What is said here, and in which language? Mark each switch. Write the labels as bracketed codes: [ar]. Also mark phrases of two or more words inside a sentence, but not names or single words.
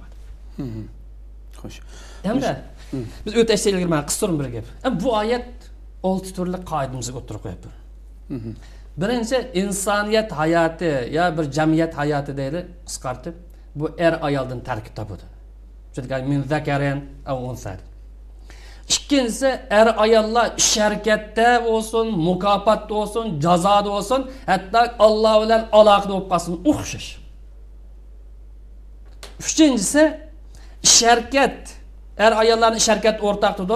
[uz] Xo'sh. Endi biz o'ta ishlaydigan qisqaroq bir gap. Bu oyat 6 turli qoidamizga o'tirib qo'yibdi. Birinchi insoniyat hayoti ya bir jamiyat hayoti deydi qisqartib, bu ayoldan tarkib topadi. Chunki [ar] من ذكر أو أنثى. [uz] İkincisi ayollar ish harakatda bo'lsin, mukofotda bo'lsin, jazoda bo'lsin, hatto Alloh bilan aloqada bo'lib qolsin, o'xshash. Uchinchisi ish harakat ayollarning ish harakati o'rtaqdir.